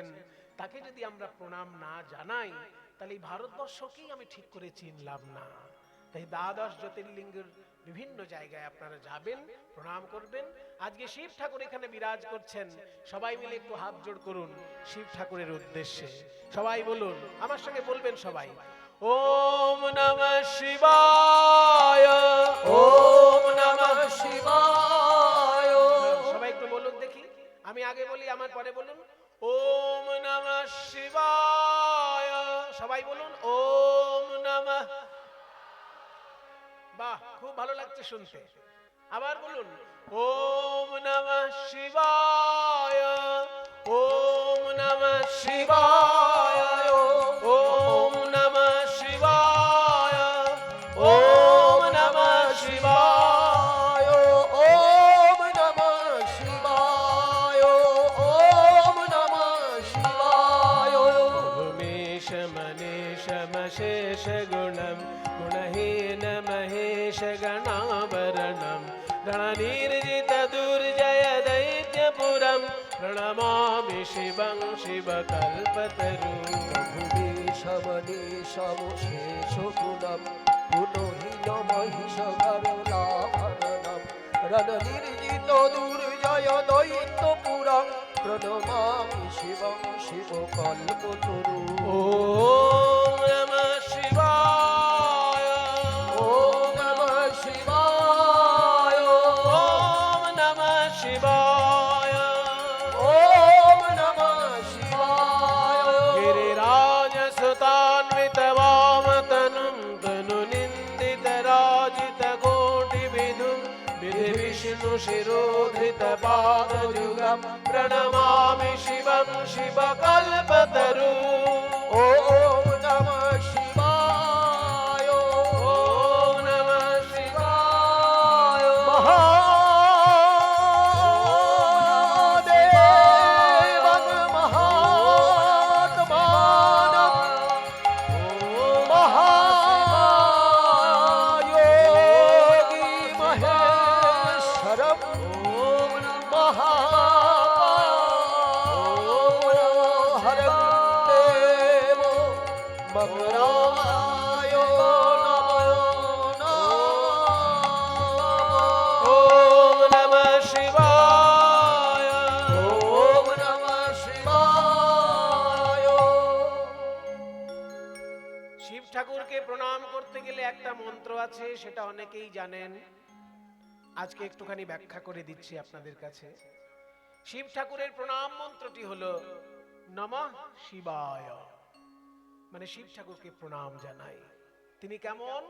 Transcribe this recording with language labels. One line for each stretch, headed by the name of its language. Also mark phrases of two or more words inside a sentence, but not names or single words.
Bangla: তাকে যদি আমরা প্রণাম না জানাই তাহলে এই ভারতবর্ষকেই আমি ঠিক করে চিনলাম না। তাই দ্বাদশ জ্যোতির্লিঙ্গের বিভিন্ন জায়গায় আপনারা যাবেন, প্রণাম করবেন। আজকে শিব ঠাকুর এখানে বিরাজ করছেন। সবাই মিলে একটু হাত জোড় করুন শিব ঠাকুরের উদ্দেশ্যে। সবাই বলুন, আমার সঙ্গে বলবেন সবাই,
Sanskrit: ওম নমঃ শিবায়, ওম নমঃ শিবায়।
Bangla: সবাই একটু বলুন দেখি, আমি আগে বলি আমার পরে বলুন।
Sanskrit: ওম নমঃ শিবায়,
Bangla: সবাই বলুন
Sanskrit: ওম নমঃ।
Bangla: বাহ, খুব ভালো লাগছে শুনতে। আবার বলুন
Sanskrit: ওম নমঃ শিবায়, ওম নমঃ শিবায়, ওম নমঃ শিবায়, ওম নমঃ শিবায়, ওম নমঃ শিবায়। ওম নমঃ শিবায়। উমেশ মনীষ মশেষ গুণম গুণহীন মহেশ গণাবरणम रणनिर्जित दुर्जय दैत्यपुरम प्रणमामि शिवं शिवकल्पतरु। ভূমিশমনীশমশেষ গুণম গুণহীন মহিষ গরলাভরণম রণনির্জিত দুর্জয় দৈত্যপুরম প্রণমামি শিবং শিবকল্পতরু। ওম নমঃ শিবায়, ওম নমঃ শিবায়। ওম নমঃ শিবায়, ওম নমঃ শিবায়। गिरिराज सुतान्वित वामतनुं तनु निन्दित राजित कोटि विधुं विधि विष्णु शिरोधृत पादयुगं प्रणमामि शिवं शिवकल्पतरु। ওম নমঃ শিবায়। ওম নমঃ শিবায়। মহাদেবং মহাত্মানং মহাযোগী মহেশ্বরম মহাহরং দেব মকরায় নমো ওম নমঃ শিবায়। ওম নমঃ শিবায়।
Bangla: শিব ঠাকুরকে প্রণাম করতে গেলে একটা মন্ত্র আছে, সেটা অনেকেই জানেন। আজকে একটুখানি ব্যাখ্যা করে দিচ্ছি আপনাদের কাছে। শিব ঠাকুরের প্রণাম মন্ত্রটি হলো
Sanskrit: নমঃ শিবায়,
Bangla: মানে শিব ঠাকুরকে প্রণাম জানাই।